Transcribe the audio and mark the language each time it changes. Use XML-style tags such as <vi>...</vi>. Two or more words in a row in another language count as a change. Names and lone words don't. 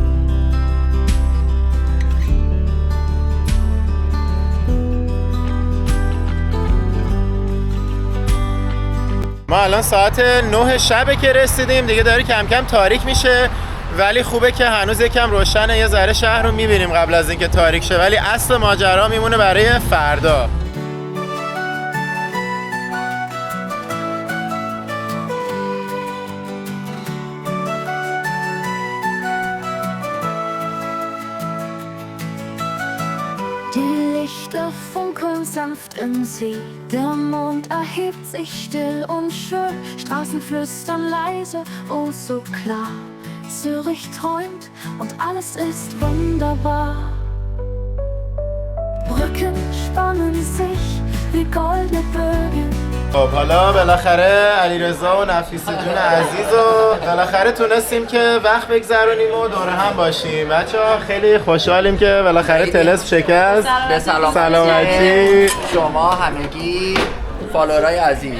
<fa>ما الان ساعت 9 شب که رسیدیم دیگه داره کم کم تاریک میشه، ولی خوبه که هنوز یکم روشنه، یه ذره شهر رو میبینیم قبل از اینکه تاریک شه، ولی اصل ماجرا میمونه برای فردا.</fa> <de>Lichter funkeln sanft im See, der Mond erhebt sich still und schön, Straßen flüstern leise, oh so klar. Zürich träumt und alles ist wunderbar. Brücken spannen sich wie goldene Bögen.</de> <fa>خب حالا بالاخره علیرضا و نفیسه جون عزیز و بالاخره تونستیم که وقت بگذرونیم و دور هم باشیم. بچه‌ها خیلی خوشحالیم که بالاخره طلسم شکست. به سلامتی شما همگی فالورای عزیز.</fa>